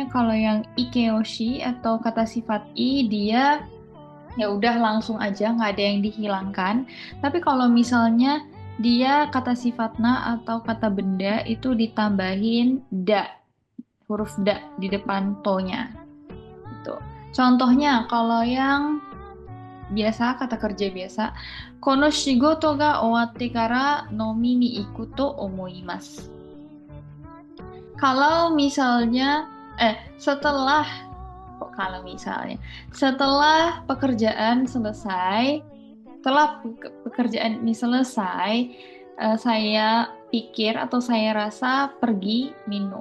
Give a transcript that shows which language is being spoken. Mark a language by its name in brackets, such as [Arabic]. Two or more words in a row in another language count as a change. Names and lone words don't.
[Indonesian] Kalau yang ikeoshi atau kata sifat i dia ya udah langsung aja nggak ada yang dihilangkan. Tapi kalau misalnya dia kata sifat na atau kata benda itu ditambahin da, huruf da di depan to-nya. Gitu. Contohnya kalau yang biasa, kata kerja biasa, [Japanese] この仕事が終わってから飲みに行くと思います. [Indonesian] Kalau misalnya, setelah, kok kalau misalnya, setelah pekerjaan selesai, setelah pekerjaan ini selesai, saya pikir atau saya rasa pergi minum.